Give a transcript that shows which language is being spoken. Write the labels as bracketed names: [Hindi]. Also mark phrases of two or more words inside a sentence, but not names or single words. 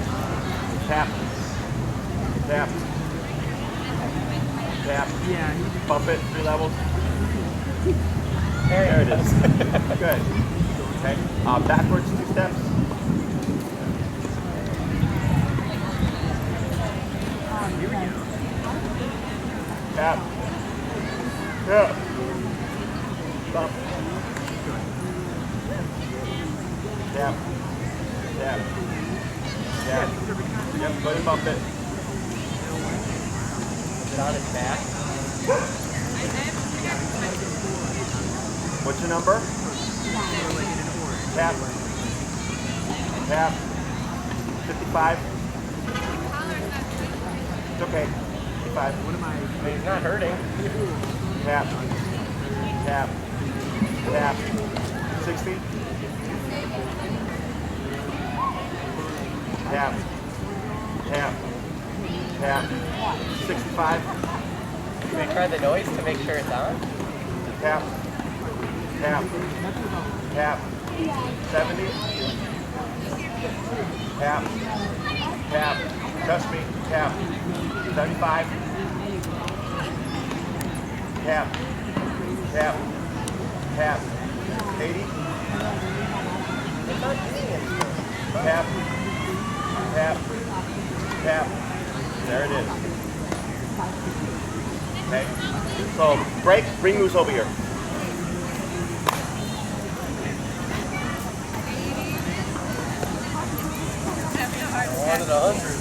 [English] Tap. Tap. Tap. Yeah. Bump it 3 levels. There it is. Good. Okay. Backwards 2 steps. Here we go. Tap. Tap. Bump. Tap. Tap. Tap. Yep, go ahead and bump it. Is it on his back? What's your number? Tap. Tap. 55. It's okay. 55. What am I? I mean, he's not hurting. Tap. Tap. Tap. 60. Tap. Tap. Tap. 65. Can we try the noise to make sure it's on? Tap. Tap. Tap. 70. Tap. Tap. Trust me. Tap. 75. Tap. Tap. Tap. 80. It's not doing it. Tap. Tap. Tap. There it is. Okay. So break. Bring Moose over here. One and 100.